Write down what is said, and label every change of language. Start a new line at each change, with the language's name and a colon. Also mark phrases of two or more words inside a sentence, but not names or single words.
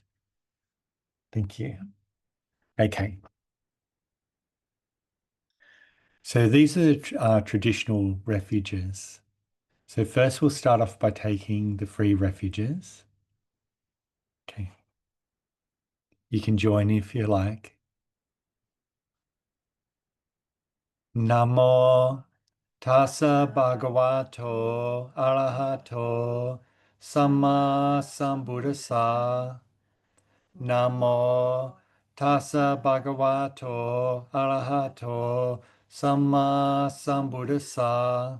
English: Thank you. Okay. So these are traditional refuges. So first we'll start off by taking the free refuges. Okay. You can join if you like.
Pali: Namo Tassa Bhagavato Arahato Samma Sambuddhassa. Namo Tassa Bhagavato Arahato Samma Sambuddhassa.